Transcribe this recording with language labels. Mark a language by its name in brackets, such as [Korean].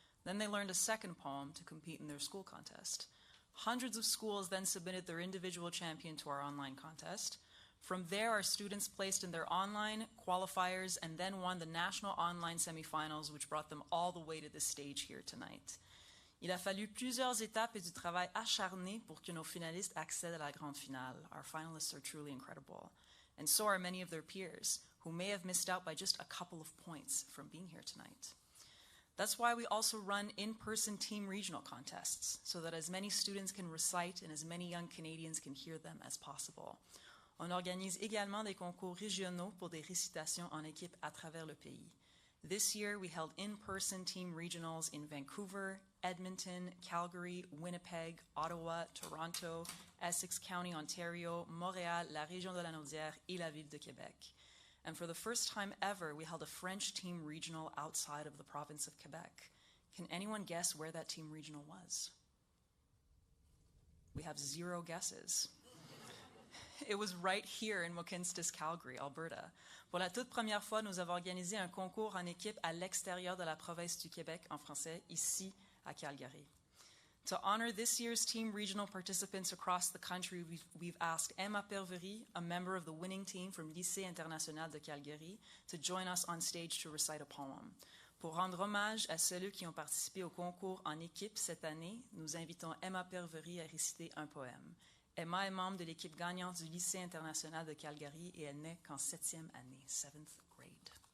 [English] Then they learned a 2nd poem to compete in their school contest. Hundreds of schools then submitted their individual champion to our online contest. From there, our students placed in their online qualifiers and then won the national online semifinals, which brought them all the way to this stage here tonight. [French] Il a fallu plusieurs étapes et du travail acharné pour que nos finalistes accèdent à la grande finale. [English] Our finalists are truly incredible. And so are many of their peers, who may have missed out by just a couple of points from being here tonight. That's why we also run in-person team regional contests, so that as many students can recite and as many young Canadians can hear them as possible. [French] On organise également des concours régionaux pour des récitations en équipe à travers le pays. [English] This year, we held in-person team regionals in Vancouver, Edmonton, Calgary, Winnipeg, Ottawa, Toronto, Essex County, Ontario, Montréal, [French] la région de la Naudière, et la ville de Québec. [English] And for the first time ever, we held a French team regional outside of the province of Quebec. Can anyone guess where that team regional was? We have 0 guesses. It was right here in Mohkinstsis, Calgary, Alberta. [French] Pour la toute première fois, nous avons organisé un concours en équipe à l'extérieur de la province du Québec en français, ici à Calgary. [English] To honor this year's team regional participants across the country, we've asked Emma Pervery, a member of the winning team from Lycée International de Calgary, to join us on stage to recite a poem. [French] Pour rendre hommage à ceux qui ont participé au concours en équipe cette année, nous invitons Emma Pervery à réciter un poème. Emma est membre de l'équipe gagnante du Lycée International de Calgary et elle n'est qu'en 7e année, [English] 7th grade.